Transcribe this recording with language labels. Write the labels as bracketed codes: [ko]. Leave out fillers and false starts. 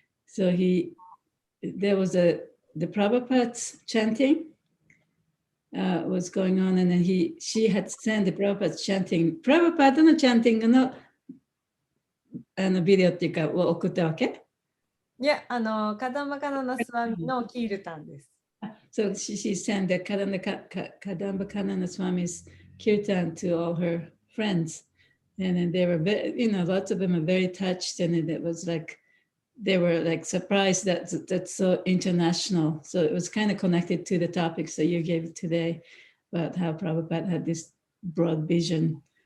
[en] So there was the Prabhupada's chanting was going on, and then she had sent the Prabhupada's chanting. [ja] Prabhupada の chanting のビデオっていうかを送ったわけ？いや、カダンバカナナスワミのキールタンです。 [en] So she sent the Kadamba Kanana Swami's kirtan to all her friends, and then they were, lots of them are very touched, and it was like they were like surprised that that's so international. So it was kind of connected to the topics that you gave today about how Prabhupada had this broad vision.